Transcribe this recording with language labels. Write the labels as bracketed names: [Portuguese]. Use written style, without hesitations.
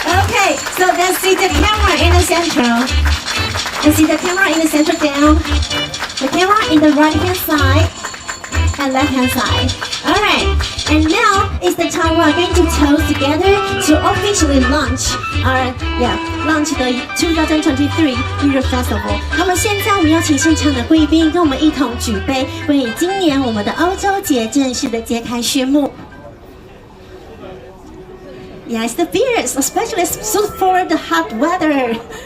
[English] Okay, so let's see the camera in the center. Let's see the camera in the center down. The camera in the right hand side and left hand side. Alright, and now is the time we are going to toast together to officially launch the 2023 Europe Festival. [Chinese] 那么现在我们邀请现场的贵宾跟我们一同举杯，为今年我们的欧洲节正式的揭开序幕。 [English] Yes, the beers, especially suit for the hot weather.